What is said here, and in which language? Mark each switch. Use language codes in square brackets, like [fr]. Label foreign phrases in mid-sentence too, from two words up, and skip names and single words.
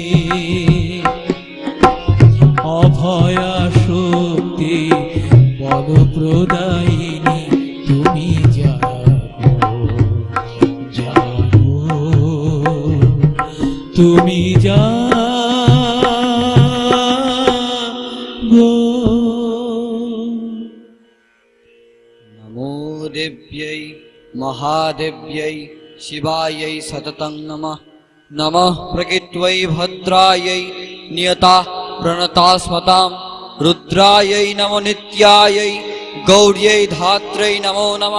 [bn] অভয়া শক্তি বল প্রদায়িনী তুমি জাগো, জাগো তুমি জাগো। [sa] नमो देव्यै महादेव्यै शिवायै सततं नमः। नमः प्रकृत्यै भद्रायै नियता प्रणता स्मतां, रुद्रायै नमो नित्यायै गौर्यै धात्रै नमो नमः।